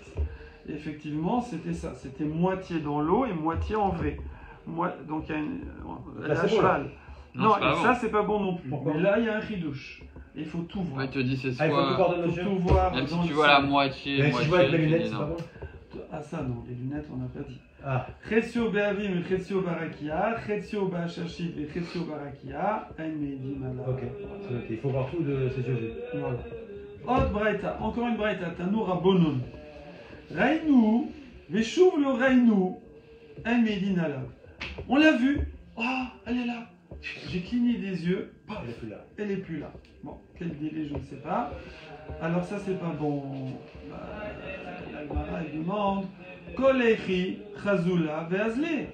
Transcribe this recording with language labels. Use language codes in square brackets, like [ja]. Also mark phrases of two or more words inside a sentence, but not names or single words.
[fr] Et effectivement, c'était ça. C'était moitié dans l'eau et moitié en vrai. Donc, il y a elle a un cheval. Non, et ça, c'est pas bon non plus. Mais là, il y a un chidouche. Il faut tout voir. Ouais, tu te dis c'est soit. Il faut tout voir. Même si tu vois la moitié. Mais si tu vois avec les lunettes, c'est pas bon. Ah, ça non, les lunettes, on n'a pas dit. [he] חציו בעבים את חציו ברקיע, חציו בעששית את חציו ברקיע, אין מעידים עלה. [fr] Ok, il faut voir tout de ses yeux. Voilà. Autre braïta, encore une braïta, [he] תנו רבנן. ראינו, ושוב לא ראינו, אין מעידים עלה. [fr] On l'a vu, elle est là. j'ai cligné des yeux, Elle est plus là. elle est plus là. Bon, quel délai, je ne sais pas. Alors ça, c'est pas bon. La Gemara, elle demande [he] כולכי, חזולא, ואזלא.